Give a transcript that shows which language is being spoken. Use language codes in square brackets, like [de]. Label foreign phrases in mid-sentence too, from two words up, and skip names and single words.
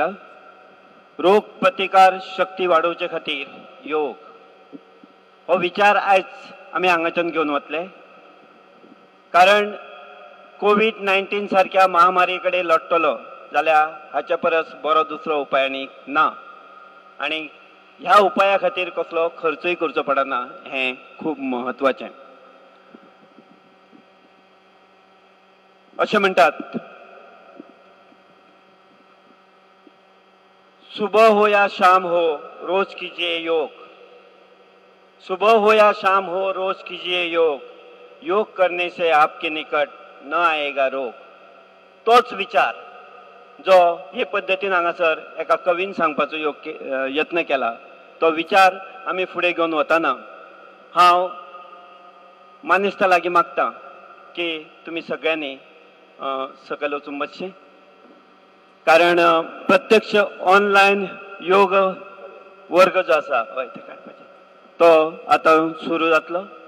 [kok] रोग प्रतिकार शक्ती वाडोवचे खातीर योग हो विचार आयज आमी हांगाच्यान घेवन वतले कारण कोविड-19 सारख्या महामारी कडेन लढटलो जाल्यार हाचे परस बरो दुसरो उपाय आनीक ना आनी ह्या उपाया खातीर कसलो खर्चूय करचो पडना हें खूब महत्वाचें. अशें म्हणटात [hi] सुबह हो या शाम हो रोज कीजिए योग. सुबह हो या शाम हो रोज कीजिए योग. योग करने से आपके निकट न आएगा रोग. [kok] तोच विचार जो हे पद्दतीन हांगासर एका कवीन सांगपाचो यत्न केला तो विचार आमी फुडें घेवन वताना हांव मानेस्ता लागीं मागतां की तुमी सगळ्यांनी सकयल वचून बसचें कारण प्रत्यक्ष ऑनलाईन योग वर्ग जो आसा हय ते काडपाचे तो आतां सुरू जातलो.